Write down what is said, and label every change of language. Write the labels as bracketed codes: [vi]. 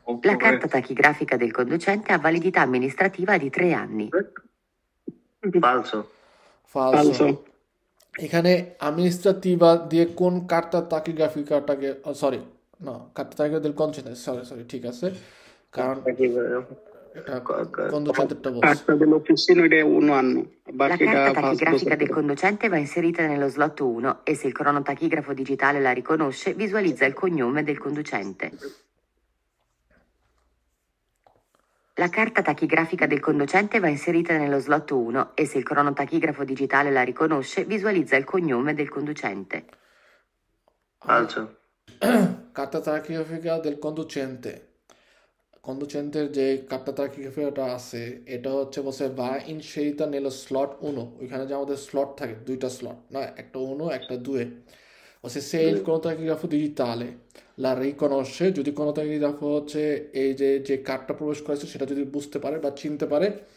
[it] La carta tachigrafica del conducente ha validità amministrativa di 3 anni. Falso. ফালসো। [bn] এখানে অ্যামনিস্ট্রাটিভা দিয়ে কোন কার্তা তাকিগ্রাফিকাটাকে, sorry না, কার্তা তাকিগ্রাফিকা del conducente, সরি ঠিক আছে, কারণ এটা কন্ডুচেন্টেরটা বলছে। [it] Carta dell'officina è 1 anno. La carta tachigrafica del conducente va inserita nello slot 1 e se il cronotachigrafo digitale la riconosce, visualizza il cognome del conducente. La carta tachigrafica del conducente va inserita nello slot 1 e se il cronotachigrafo digitale la riconosce, visualizza il cognome del conducente. Falso. [bn] কার্তা তাকিগ্রাফিকা del conducente, কন্ডুচেন্টের যে কার্তা তাকিগ্রাফিকাটা আছে এটা হচ্ছে বলছে va inserita nello slot 1, ওইখানে যে আমাদের slot থাকে 2টা স্লট না, একটা 1 একটা 2, বলছে se il cronotachigrafo digitale la riconosce, যদি cronotachigrafo হচ্ছে এই যে কার্ডটা প্রবেশ করেছে সেটা যদি বুঝতে পারে বা চিনতে পারে,